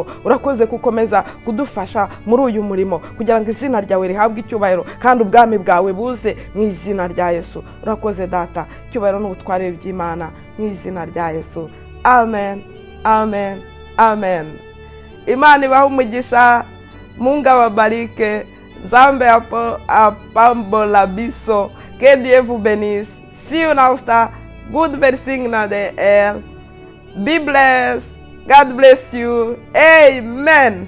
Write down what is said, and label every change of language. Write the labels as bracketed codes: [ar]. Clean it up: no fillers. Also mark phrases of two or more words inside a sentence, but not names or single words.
[rw] Urakoze gukomeza kudufasha muri uyu murimo kugira ngo izina ryawe rihabwe icyubahiro kandi ubwami bwawe buze mu izina rya Yesu. Urakoze Data, icyubahiro n'ubutware by'Imana mu izina rya Yesu. Amen, amen, amen. Imana ibahe umugisha, [sw] Mungu awabariki. [ln] Nzambe apambola biso. [fr] Que Dieu vous bénisse. [en] See you now, star. Good blessing na the air. Be blessed. God bless you. Amen.